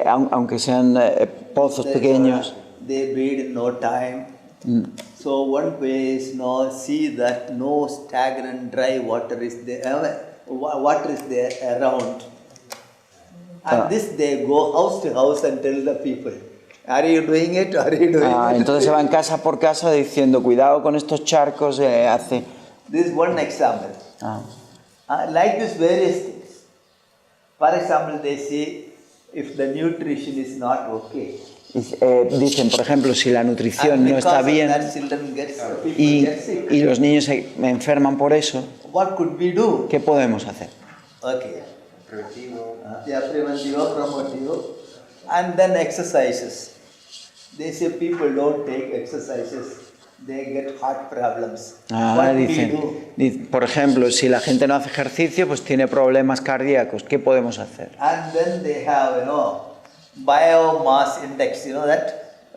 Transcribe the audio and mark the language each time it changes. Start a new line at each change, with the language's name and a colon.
Spanish: aunque sean pozos pequeños.
English: They breed in no time. So one way is see that no stagnant dry water is there. Water is there around. And this they go house to house and tell the people, are you doing it? Are you doing it?
Spanish: Entonces se van casa por casa diciendo, cuidado con estos charcos.
English: This is one example. Like this various things. For example, they say if the nutrition is not okay.
Spanish: Dicen, por ejemplo, si la nutrición no está bien y los niños se enferman por eso,
English: what could we do?
Spanish: ¿qué podemos hacer?
English: Okay.
Spanish: Preventivo.
English: Preventivo, promotivo, and then exercises. They say people don't take exercises, they get heart problems. What we do?
Spanish: Dicen, por ejemplo, si la gente no hace ejercicio, pues tiene problemas cardíacos. ¿Qué podemos hacer?
English: And then they have, biomass index, you know that?